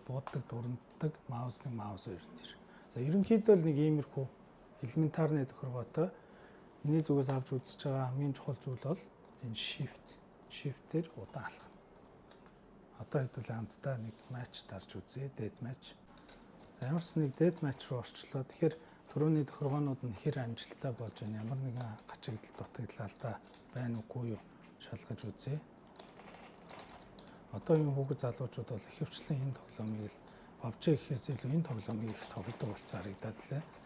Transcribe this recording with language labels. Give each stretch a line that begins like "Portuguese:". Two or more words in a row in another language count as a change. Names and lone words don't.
Mongolian: Бууддаг, дуранддаг, маус 1, маус 2 тэр. За ерөнхийдөө л нэг иймэрхүү элементарны тохиргоотой миний зүгээс авч үзэж байгаа хамгийн чухал зүйл бол энэ shift-ээр удаан алхах. Одоо хэдүүл хамтдаа нэг матч дарж үзье,
English: dead match.
Mongolian: Ямар ч нэг
English: dead match
Mongolian: руу орчлоо. Тэгэхээр түрүүний тохиргоонууд нь хэр амжилттай болж байна, ямар нэгэн гачигдал дутагдлалтай байна уугүй юу шалгаж үзье. Одоо энэ хүүхэд залуучууд бол ихэвчлэн энэ тоглоомыг л PUBG гэхээс илүү энэ тоглоомыг их тоглодог болцоо харагдаад лээ.